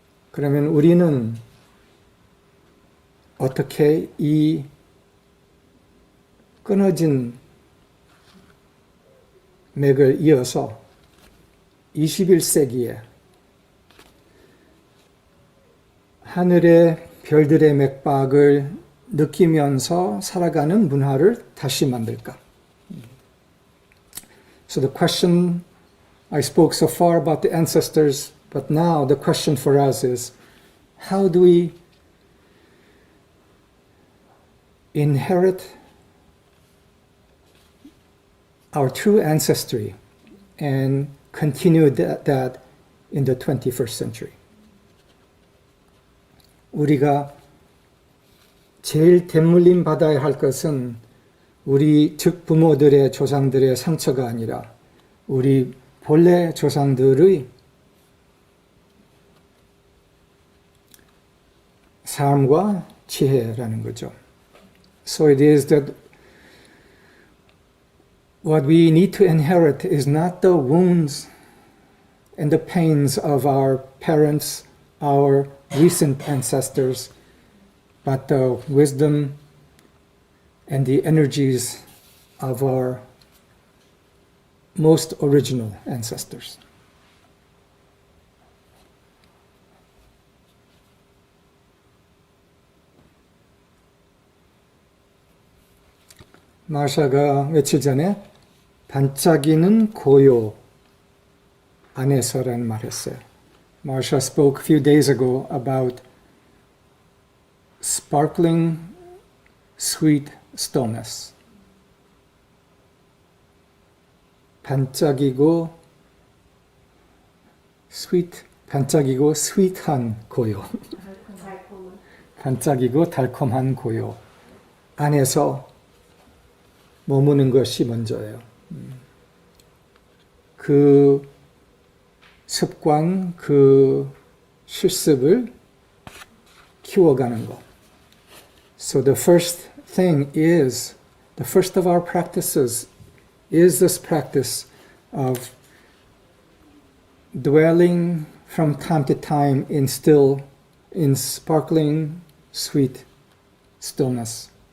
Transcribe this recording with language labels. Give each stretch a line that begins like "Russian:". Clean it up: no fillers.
Korean: 그러면 우리는 어떻게 이 끊어진 맥을 이어서 21세기에 하늘의 별들의 맥박을 느끼면서 살아가는 문화를 다시 만들까?
English: So the question, I spoke so far about the ancestors, but now the question for us is, how do we inherit our true ancestry and continue that in the 21st century?
Korean: 우리가 제일 대물림 받아야 할 것은 우리 즉부모들의 조상들의 상처가 아니라 우리 본래 조상들의 삶과 지혜라는 거죠.
English: So it is that what we need to inherit is not the wounds and the pains of our parents, our recent ancestors, but the wisdom and the energies of our most original ancestors.
Korean: 마샤가 며칠 전에 반짝이는 고요 안에서라는 말 했어요. Marsha spoke a few days ago about sparkling sweet stillness. 반짝이고 스윗한 고요. 반짝이고 달콤한 고요 안에서 머무는 것이 먼저예요. 그 습관, 그 실습을 키워가는 것.
English: So the first of our practices is this practice of dwelling from time to time in sparkling, sweet stillness.